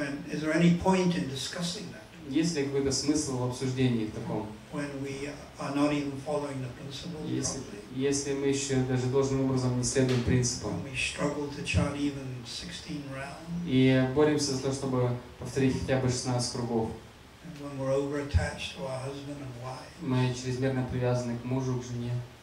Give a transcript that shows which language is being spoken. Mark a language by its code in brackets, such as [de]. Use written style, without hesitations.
[en] Is there any point in discussing that? [ru] Есть ли какой-то смысл в обсуждении в таком? [en] When we are not even following the principles properly. [ru] Если мы еще даже должным образом не следуем принципам. [en] When we struggle to chant even 16 rounds. [ru] И боремся за то, чтобы повторить хотя бы 16 кругов. [en] And when we're over-attached to our husband and wife. [ru] Мы чрезмерно привязаны к мужу, к жене.